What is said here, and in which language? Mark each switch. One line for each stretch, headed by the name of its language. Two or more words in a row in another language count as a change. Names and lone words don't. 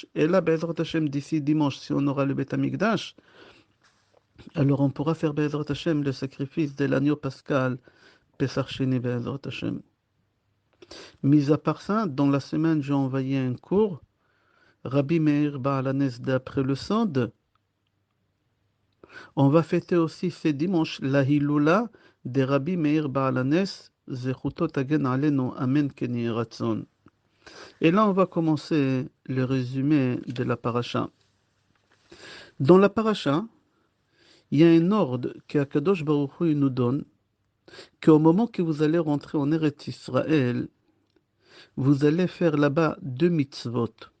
French: Et là, Bezrat Hashem, d'ici dimanche, si on aura le
Hebrew: בית המקדש,
French: alors on pourra faire
Hebrew: בעזרת השם
French: le sacrifice de l'agneau pascal,
Hebrew: פסח שני בעזרת השם.
French: Mis à part ça, dans la semaine, j'ai envoyé un cours, Rabbi Meir Baalanes d'après le Sod. On va fêter aussi ce dimanche la Hilula de Rabbi Meir Baalanes,
Hebrew: זכותו תגן עלינו, אמן כן יהי רצון.
French: Et là, on va commencer le résumé de la paracha. Dans la paracha, il y a un ordre qu'
Hebrew: הקדוש ברוך הוא
French: nous donne, qu'au moment que vous allez rentrer en
Hebrew: ארץ ישראל,
French: vous allez faire là-bas 2 mitzvot.